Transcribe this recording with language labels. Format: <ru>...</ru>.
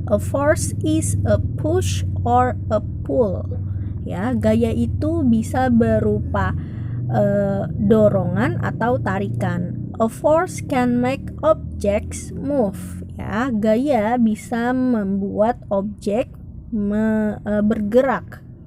<en>A force is a push or a pull.</en> <id>Ya, gaya itu bisa berupa dorongan atau tarikan.</id> <en>A force can make objects move.</en> <id>Ya, gaya bisa membuat objek bergerak.</id>